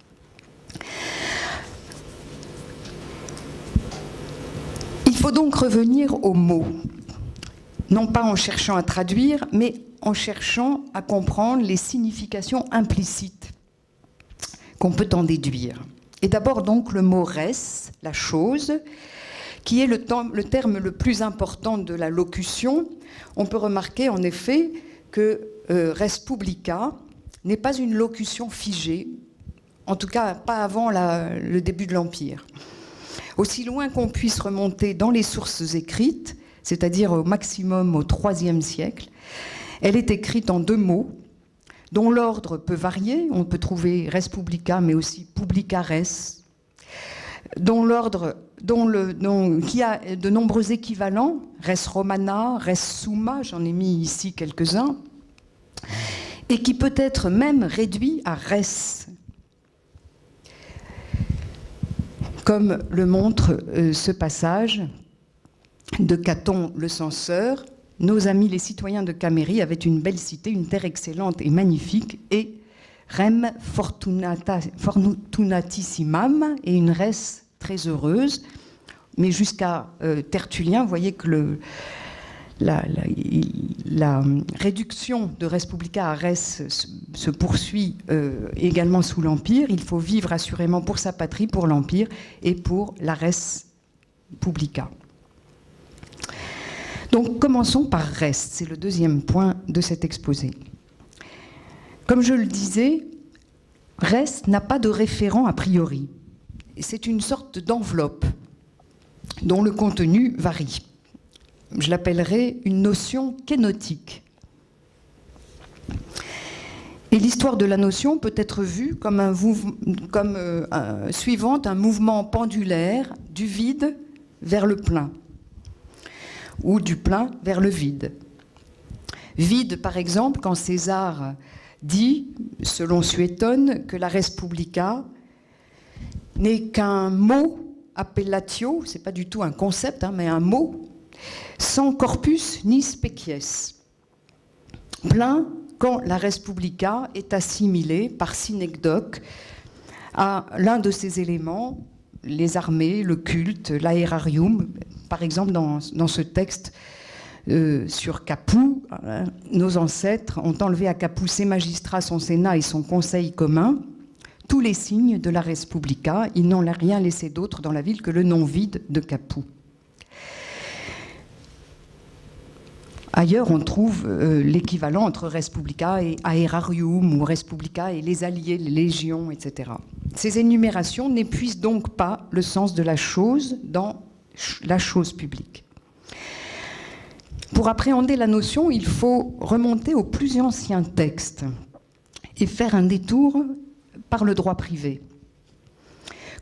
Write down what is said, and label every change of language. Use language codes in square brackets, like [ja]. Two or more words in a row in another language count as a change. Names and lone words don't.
[fr] Il faut donc revenir aux mots, non pas en cherchant à traduire, mais en cherchant à comprendre les significations implicites qu'on peut en déduire. Et d'abord donc le mot res, la chose, qui est le terme le plus important de la locution. On peut remarquer en effet que [la] res publica [fr] n'est pas une locution figée, en tout cas pas avant le début de l'Empire. Aussi loin qu'on puisse remonter dans les sources écrites, c'est-à-dire au maximum au IIIe siècle, elle est écrite en 2 mots, dont l'ordre peut varier. On peut trouver [la] res publica, [fr] mais aussi [la] publica res, [fr] qui a de nombreux équivalents, [la] res romana, res summa, [fr] j'en ai mis ici quelques-uns, et qui peut être même réduit à res, comme le montre ce passage de Caton le censeur. Nos amis les citoyens de Camérie avaient une belle cité, une terre excellente et magnifique, et [la] rem fortunatissimam, [fr] et une res très heureuse. Mais jusqu'à Tertullien, vous voyez que la réduction de [la] res publica [fr] à res se poursuit également sous l'Empire. Il faut vivre assurément pour sa patrie, pour l'Empire et pour la [la] res publica. [fr] Donc commençons par res, c'est le deuxième point de cet exposé. Comme je le disais, res n'a pas de référent a priori. C'est une sorte d'enveloppe dont le contenu varie. Je l'appellerai une notion kénotique. Et l'histoire de la notion peut être vue comme suivant un mouvement pendulaire du vide vers le plein, ou du plein vers le vide. Vide, par exemple, quand César dit, selon Suétone, que la [la] res publica [fr] n'est qu'un mot appellatio, c'est pas du tout un concept, mais un mot, sans corpus ni species. Plein quand la [la] res publica [fr] est assimilée par synecdoque à l'un de ces éléments, les armées, le culte, l'aerarium. Par exemple, dans ce texte sur Capoue, nos ancêtres ont enlevé à Capoue ses magistrats, son sénat et son conseil commun, tous les signes de la [la] res publica. [fr] Ils n'ont rien laissé d'autre dans la ville que le nom vide de Capoue. Ailleurs, on trouve l'équivalent entre [la] res publica [fr] et aerarium, ou [la] res publica [fr] et les alliés, les légions, etc. Ces énumérations n'épuisent donc pas le sens de la chose dans la chose publique. Pour appréhender la notion, il faut remonter aux plus anciens textes et faire un détour par le droit privé.